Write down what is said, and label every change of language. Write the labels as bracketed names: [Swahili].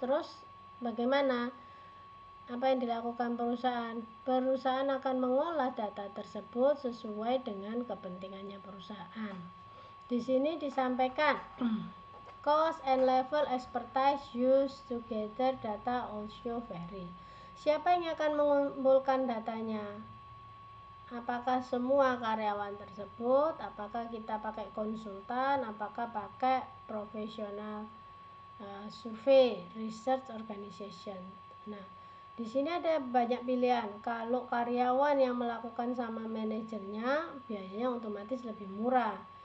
[Indonesian] Terus bagaimana? Apa yang dilakukan perusahaan? Perusahaan akan mengolah data tersebut sesuai dengan kepentingannya perusahaan. Di sini disampaikan [English] cost and level expertise used to gather data also vary. [Indonesian] Siapa yang akan mengumpulkan datanya? Apakah semua karyawan tersebut? Apakah kita pakai konsultan? Apakah pakai profesional survei research organization? Nah, di sini ada banyak pilihan. Kalau karyawan yang melakukan sama manajernya, biayanya otomatis lebih murah.